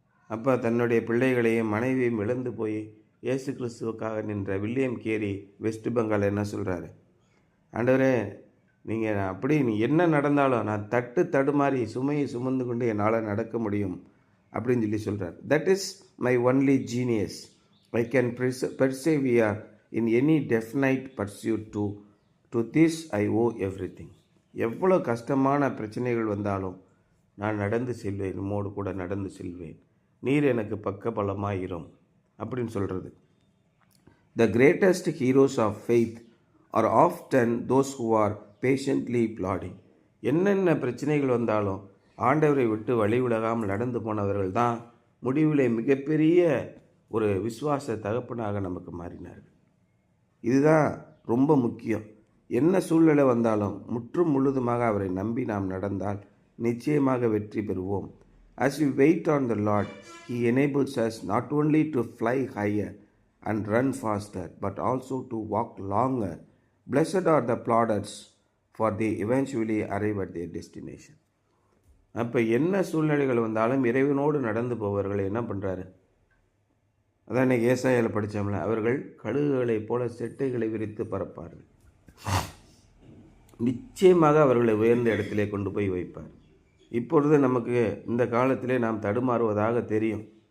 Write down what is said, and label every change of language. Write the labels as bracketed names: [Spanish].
[Tamil] அப்போ தன்னுடைய பிள்ளைகளையும் மனைவியும் இழந்து போய் இயேசு கிறிஸ்துவுக்காக நின்ற வில்லியம் கேரி வெஸ்ட் பெங்கால் என்ன சொல்கிறாரு? ஆண்டவரே நீங்கள் நீ என்ன நடந்தாலும் நான் தடுமாறி சுமையை சுமந்து கொண்டு என்னால் நடக்க முடியும் அப்படின்னு சொல்கிறார். [English] That is my only genius. I can persevere in any definite pursuit to this I owe everything. [Tamil] எவ்வளோ கஷ்டமான பிரச்சனைகள் வந்தாலும் நான் நடந்து செல்வேன், உம்மோடு கூட நடந்து செல்வேன், நீர் எனக்கு பக்க பலமாயிரும் அப்படின்னு சொல்கிறது. [English] The greatest heroes of faith are often those who are patiently plodding. [Tamil] என்னென்ன பிரச்சனைகள் வந்தாலும் ஆண்டவரை விட்டு வழி விலகாமல் நடந்து போனவர்கள் தான் முடிவிலே மிகப்பெரிய ஒரு விசுவாச தகப்பனாக நமக்கு மாறினார்கள். இதுதான் ரொம்ப முக்கியம். என்ன சூழ்நிலை வந்தாலும் முற்றும் முழுதுமாக அவரை நம்பி நாம் நடந்தால் நிச்சயமாக வெற்றி பெறுவோம். [English] As we wait on the Lord, He enables us not only to fly higher and run faster, but also to walk longer. Blessed are the plodders, for they eventually arrive at their destination. [Tamil] அப்போ என்ன சூழ்நிலைகள் வந்தாலும் இறைவனோடு நடந்து போவர்கள் என்ன பண்ணுறாரு? அதான் இன்றைக்கி ஏசாயாவில் படித்தோம்ல, அவர்கள் கழுகுகளைப் போல செட்டைகளை விரித்து பறப்பார்கள். நிச்சயமாக அவர்களை உயர்ந்த இடத்திலே கொண்டு போய் வைப்பார். இப்பொழுது நமக்கு இந்த காலத்திலே நாம் தடுமாறுவதாக தெரியும்.